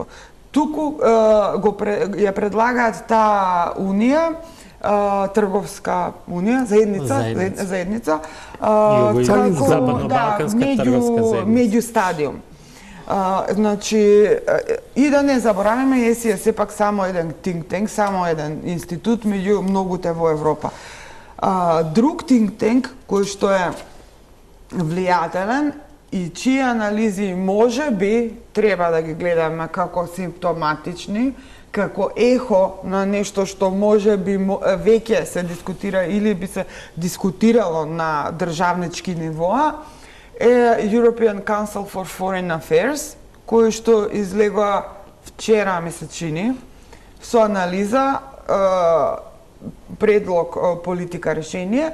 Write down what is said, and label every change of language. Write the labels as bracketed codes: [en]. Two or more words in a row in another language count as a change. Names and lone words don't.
[mk] Туку ја предлагаат таа унија, трговска унија, заедница, Западно-балканска трговска заедница. Меѓустадиум. Значи, и да не забораваме, ЕСИ е сепак само еден [en] think tank, [mk] само еден институт меѓу многуте во Европа. Друг [en] think tank, [mk] кој што е влијателен и чии анализи може би треба да ги гледаме како симптоматични, како ехо на нешто што може би веќе се дискутира или би се дискутирало на државнички нивоа, е European Council for Foreign Affairs, кој што излегува вчера, ми се чини, со анализа, предлог политика решение.